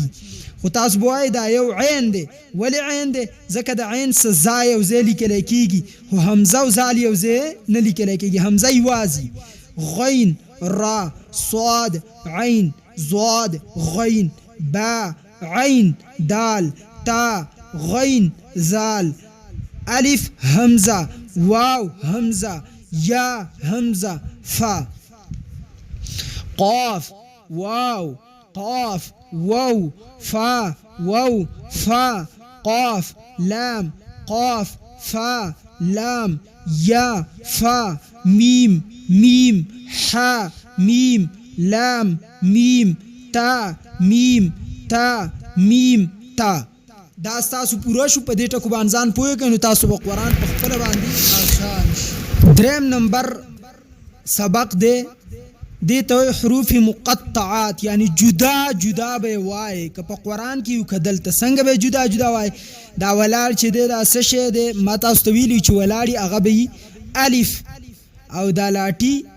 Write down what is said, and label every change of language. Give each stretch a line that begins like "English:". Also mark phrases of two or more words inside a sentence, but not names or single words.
Pashto: دي خو تاسو به وایئ دا یو عین دی ولې عین دی ځکه د عین څه زا یو ځای لیکلی کېږي خو همزه او زال یو ځای نه لیکلی کېږي همزه یوازې غین را صاد عین ضاد غین با عین دال تا غین زال الف همزه واو همزه یا همزه فا قاف واو فا قاف لام قاف فا لام یا فا میم حا میم لام میم تا دا تاسو پوره شو په دې ټکو باندې ځان پوهه کړئ نو تاسو به قرآن په خپله باندې آسان شي 3 نمبر سبق دی دې ته حروف مقطعات یعنی جدا به وایي که په قرآن کې یو که دلته څنګه به جدا وایي دا ولاړ چې دی دا څه شی دی ما تاسو ته ویلي چې ولاړې هغه به وي الف او دا لاټي